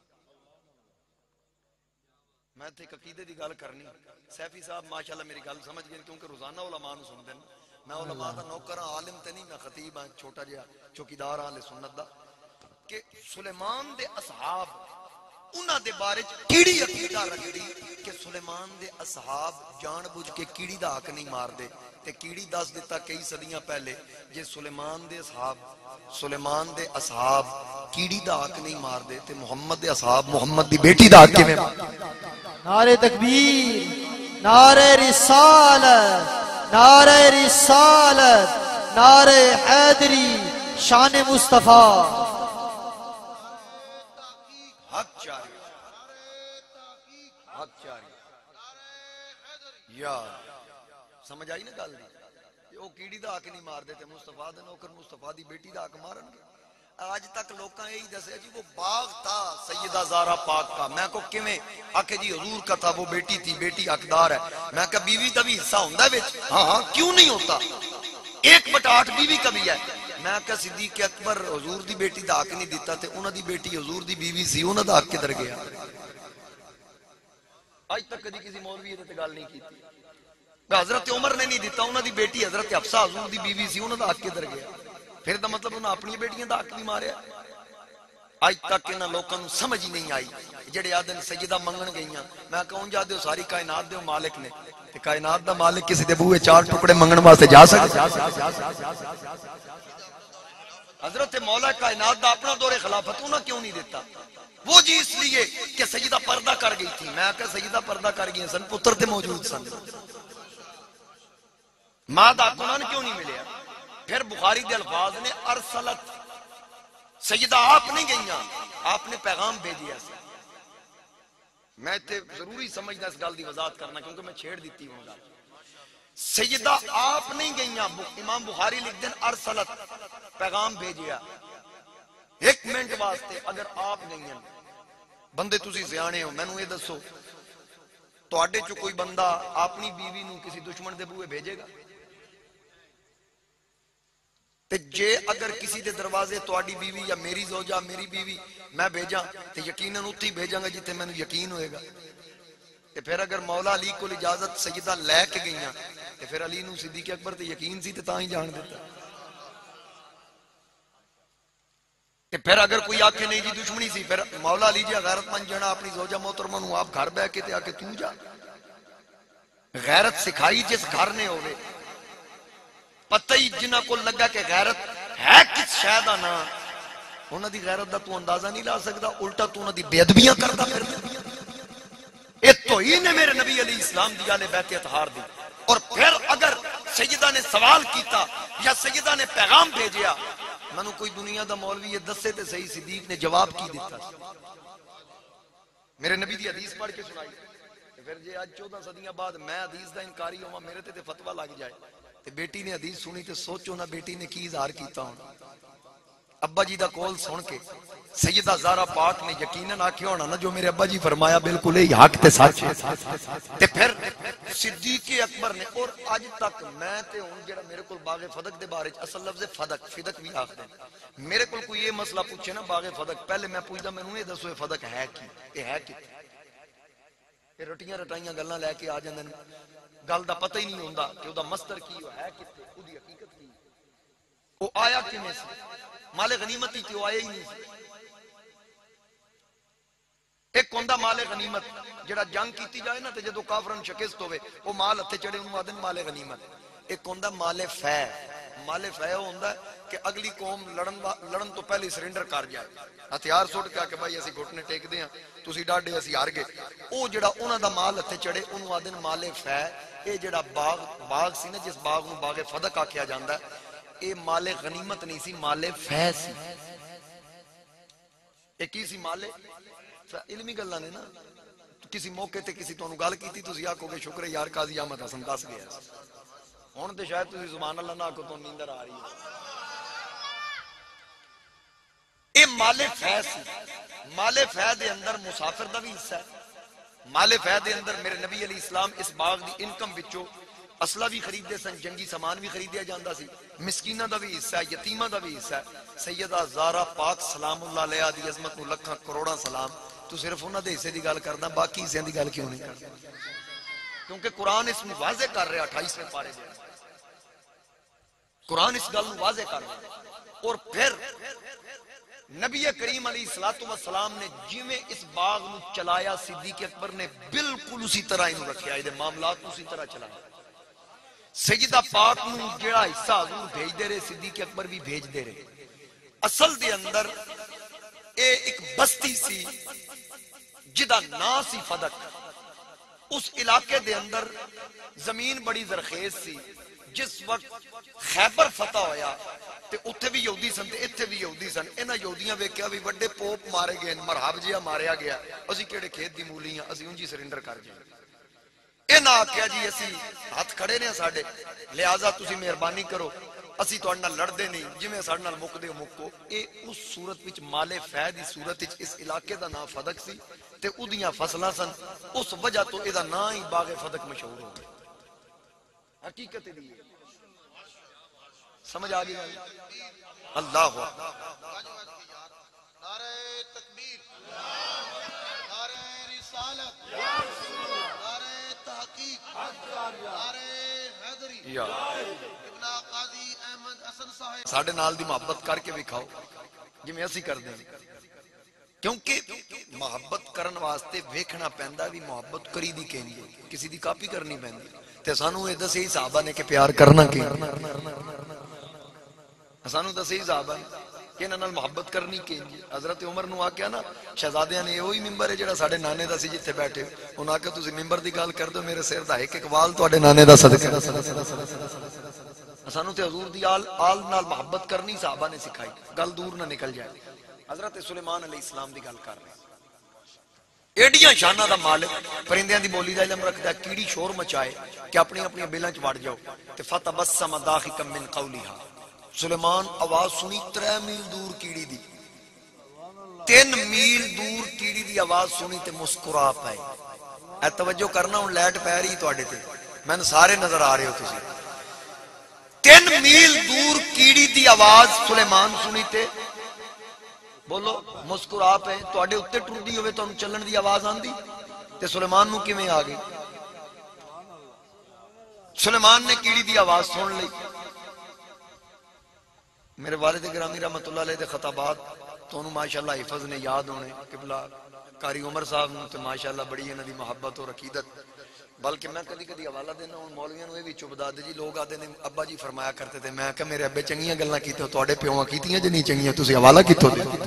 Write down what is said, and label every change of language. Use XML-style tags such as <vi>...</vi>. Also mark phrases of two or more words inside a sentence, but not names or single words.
<pa>میں تھے عقیدے دی گل کرنی سیفی صاحب ماشاءاللہ میری گل سمجھ گئے کیونکہ روزانہ علماء نو سن دین میں علماء دا نوکر ہاں، عالم تے نہیں، میں خطیب ہاں، چھوٹا جہا چوکیدار ہاں اہل سنت دا، کہ سلیمان دے اصحاب انہاں دے بارے کیڑی عقیدہ رکھدی کہ سلیمان دے اصحاب جان بوجھ کے کیڑی دا حق نہیں مار دے، تے کیڑی دس دیتا کئی صدیاں پہلے جے سلیمان دے اصحاب کیڑی دا حق نہیں مار دے تے محمد دے اصحاب محمد دی بیٹی دا حق کیویں مار دے؟</pa> <ur>نعرہ تکبیر، نعرہ رسالت، نعرہ رسالت، نعرہ حیدری، شان مصطفیٰ۔</ur> <pa>حق جاری، حق جاری، یا سمجھ آئی نا گل دی؟ وہ کیڑی دا حق نہیں مار دے تے مصطفیٰ دے نوکر مصطفیٰ دی بیٹی دا حق مارن گے؟ آج تک لوکاں یہی دسیا جی</pa> <ur>وہ باغ تھا سیدہ زہرا پاک کا،</ur> <pa>میں کو کیویں آکھے جی</pa> <ur>حضور کا تھا، وہ بیٹی تھی، بیٹی حقدار ہے،</ur> <pa>میں کہا بیوی دا بھی حصہ ہوندا ہے وچ؟</pa> <ur>ہاں کیوں نہیں ہوتا، 1/8 بیوی کا بھی ہے۔</ur> <pa>میں کہا صدیق اکبر حضور دی بیٹی دا حق نہیں دیتا تے انہاں دی بیٹی حضور دی بیوی سی، انہاں دا حق کدھر گیا؟ آج تک کدی کسی مولوی تے گل نہیں کیتی۔ حضرت عمر نے نہیں دیتا، انہاں دی بیٹی حضرت حفصہ حضور دی بیوی سی، انہاں دا حق کدھر گیا؟ پھر دا مطلب انہاں اپنی بیٹیاں دا حق بھی ماریا۔ آج تک انہاں لوکاں نوں سمجھ ہی نہیں آئی، جڑے آدن سیدہ منگن گئیاں، میں کہوں جا دیو ساری کائنات دیو مالک نے، تے کائنات دا مالک کسی دے بوئے 4 ٹکڑے منگن واسطے جا سکتا؟ حضرت مولا کائنات دا اپنا دور خلافت انہاں کیوں نہیں دیتا؟</pa> <ur>وہ جی اس لیے کہ سیدہ پردہ کر گئی تھی۔</ur> <pa>میں کہا سیدہ پردہ کر گئی سن، پتر تے موجود سن، ماں دا قرآن کیوں نہیں ملیا؟ پھر بخاری دے الفاظ نے ارسلت، سیدہ آپ نہیں گئیاں، آپ نے پیغام بھیجیا سی۔ میں تے ضروری سمجھنا اس گل دی وضاحت کرنا کیونکہ میں چھیڑ دیتی ہوں گا۔ سیدہ آپ نہیں گئیاں، امام بخاری لکھ دیں ارسلت، پیغام بھیجیا 1 منٹ واسطے۔ اگر آپ گئیاں بندے تسی سیانے ہو، میں نو یہ دسو تواڈے چو کوئی بندہ اپنی بیوی نو کسی دشمن دے بوئے بھیجے گا؟ تے جے اگر کسی دے دروازے تواڈی بیوی یا میری زوجہ میری بیوی میں بھیجاں تے یقیناً اتھی بھیجاں گا جتے میں نو یقین ہوئے گا۔ تے پھر اگر مولا علی کو اجازت سیدہ لے کے گئیاں تے پھر علی نو صدیق اکبر تے یقین سی تے تاں ہی جان دیتا۔ تے پھر اگر کوئی آکھے نہیں جی دشمنی سی، پھر مولا علی جی غیرت مند جنا اپنی زوجہ محترمہ نو آپ گھر بیٹھ کے تے آکے تو جا۔ غیرت سکھائی جس گھر نے ہوئے، پتہ ہی جنہ کو لگا کہ غیرت ہے کس شاید نا، انہاں دی غیرت دا تو اندازہ نہیں لا سکتا، الٹا تو انہاں دی بے ادبیاں کرتا پھر۔ اے توہین ہے میرے نبی علیہ السلام دی آل بیت اطہار دی۔ اور پھر اگر سیدہ نے سوال کیتا یا سیدہ نے پیغام بھیجیا، منو کوئی دنیا دا مولوی یہ دسے تے صحیح صدیق نے جواب کی دیتا، میرے نبی دی حدیث پڑھ کے سنائی۔ پھر جے آج 14 صدیاں بعد میں حدیث دا انکاری ہوا، میرے تے فتوہ لگ جائے تے بیٹی نے حدیث سنی تے سوچو نا بیٹی نے کی اظہار کیتا ہونا۔ ابا جی دا کول سن کے سیدہ زہرا پاک نے یقیناً آکھیا ہونا نا جو میرے ابا جی فرمایا بالکل ہی حق تے سچ ہے۔ تے پھر صدیق اکبر نے، اور اج تک میں تے ہن جڑا میرے کول باغ فدق دے بارے اصل لفظ فدق بھی آکھدے، میرے کول کوئی یہ مسئلہ پوچھے نا باغ فدق، پہلے میں پوچھدا مینوں یہ دسو یہ فدق ہے کی، یہ ہے کی؟ یہ رٹیاں رٹائیاں گلاں لے کے آ جاندے نے، گل دا پتہ ہی نہیں ہوندا کہ او دا مصدر کی ہے کتے، او دی حقیقت کی، او آیا کیویں سی؟ مال غنیمت ہی تے او آیا ہی نہیں سی۔ ایک ہوندا مال غنیمت جڑا جنگ کیتی جائے نا تے جدوں کافرن شکست ہوے او مال ہتھے چڑھے اونوں آدن مال غنیمت۔ ایک ہوندا مال فے، مال فے ہوندا ہے کہ اگلی قوم لڑن تو پہلے سرنڈر کر جائے، ہتھیار سٹ کے کہ بھائی اسی گھٹنے ٹیک دے ہاں، تسی ڈاڈے اسی ہار گئے، او جڑا انہاں دا مال ہتھے چڑھے اونوں آدن مال فے۔ اے جڑا باغ سی نا جس باغ نوں باغ فدق آکھیا جاندا ہے، اے مال غنیمت نہیں سی، مال فے سی۔ اے کی سی مال علمی گلاں نے نا، کسی موقع تے کسی تانوں گل کیتی تسی آکھو گے شکر ہے یار قاضی احمد حسن دس گیا، ہن تے شاید تسی سبحان اللہ نہ آکھو تو نیندر آ رہی ہے۔ اے مال فے سی، مال فے دے اندر مسافر دا بھی حصہ ہے، مال فے دے اندر میرے نبی علیہ السلام اس باغ دی انکم وچوں اسلحہ بھی خریدے سن، جنگی سامان بھی خریدیا جاندا سی، مسکیناں دا بھی حصہ ہے، یتیماں دا بھی حصہ ہے۔ سیدہ زہرا پاک سلام اللہ علیہا دی عظمت نو لکھاں کروڑاں سلام، تو صرف انہاں دے حصے دی گل کردا، باقی حصے دی گل کیوں نہیں کردا؟</pa> <ur>کیونکہ قرآن اس میں واضح کر رہا 28ویں پارے دے قرآن اس گل واضح کر رہا ہے۔</ur> <pa>اور پھر نبی کریم علیہ الصلوۃ والسلام نے جویں اس باغ نو چلایا صدیق اکبر نے بالکل اسی طرح انہوں رکھیا،</pa> <ur>یہ معاملات اسی طرح چلایا۔</ur> <pa>سیدہ پاک نو جڑا حصہ حضور بھیج دے رہے صدیق اکبر بھی بھیج دے رہے۔ اصل دے اندر اے ایک بستی سی جدا نا سی فدق، اس علاقے دے اندر زمین بڑی زرخیز سی۔ جس وقت خیبر فتح ہویا تے اتھے بھی یہودی سن تے اتھے بھی یہودی سن، انہاں یہودیاں ویکھیا بھی وڈے پوپ مارے گئے، مرحب جیا ماریا گیا، اسی کیڑے کھیت دی مولی ہیں، اسی انجی سرنڈر کر جائیں۔ انہاں آکھیا جی اسی ہاتھ کھڑے نے ساڈے، لہذا تسی مہربانی کرو اسی تہاڈے نال لڑدے نہیں، جویں ساڈے نال مکدے ہو مکو۔ اے اس صورت وچ مال فیض دی صورت وچ اس علاقے دا نام فدق سی تے اودیاں فصلاں سن، اس وجہ تو اے دا نام ہی باغ فدق مشہور ہو گیا۔ حقیقت دی سمجھ آ گئی اللہ</pa> <ur>نعرہ تکبیر، نعرہ رسالت، نعرہ تحقیق، نعرہ حیدری، ابن قاضی احمد حسن صاحب</ur> <pa>ساڈے نال دی محبت کر کے وکھاؤ جویں اسی کردے ہیں، کیونکہ محبت کرن واسطے ویکھنا پیندا بھی محبت کری دی کیندی، کسی دی کاپی کرنی پیندی۔ تے سانو اے دسے صحابہ نے کہ پیار کرنا کی، سانو دسے صحابہ نے کہ انہاں نال محبت کرنی کی۔ حضرت عمر نو آکھیا نا شہزادیاں نے وہی ممبر ہے جڑا ساڈے نانے دا سی جتھے بیٹھے، انہاں آکھیا تسی ممبر دی گل کر دو، میرے سر دا ایک ایک وال تواڈے نانے دا صدقہ۔ سانو تے حضور دی آل نال محبت کرنی صحابہ نے سکھائی، گل دور نہ نکل جائے۔ حضرت سلیمان علیہ السلام دی گل کر رہے ہیں، ایڈیاں شانہ دا مالک، پرندیاں دی بولی دا علم رکھدا ہے، کیڑی شور مچائے کہ اپنی اپنی بیلاں چ وڑ جاؤ تے</pa> <ar>فتبسم ضاحکا من قولها۔</ar> <pa>سلیمان آواز سنی 3 میل دور کیڑی دی، 3 میل دور کیڑی دی آواز سنی تے مسکرا پائے۔ اے توجہ کرنا، ہن لائٹ پی رہی تواڈے تے، میں سارے نظر آ رہے ہو تسی۔ 3 میل دور کیڑی دی آواز سلیمان سنی تے بولو مسکرا پے۔ تواڈے اوتے ٹردی ہوئے تانوں چلن دی آواز آندی تے سلیمان نو کیویں آ گئی؟ سلیمان نے کیڑی دی آواز سن لی۔ میرے والد گرامی رحمت اللہ علیہ دے خطابات تو ماشاءاللہ حفظ نے یاد ہونے، قبلہ قاری عمر صاحب نے تو ماشاءاللہ بڑی انہاں دی محبت اور عقیدت، بلکہ میں کدی کدی حوالہ دینا ہوں مولویاں نو یہ بھی چبدا دے جی، لوگ آدھے نے ابا جی</pa> <ur>فرمایا کرتے تھے،</ur> <pa>میں کہ میرے ابے چنگیاں گلاں کیتے ہو، تواڈے پیواں کیتیاں جے نہیں چنگیاں، تسی حوالہ کیتھوں دے؟</pa>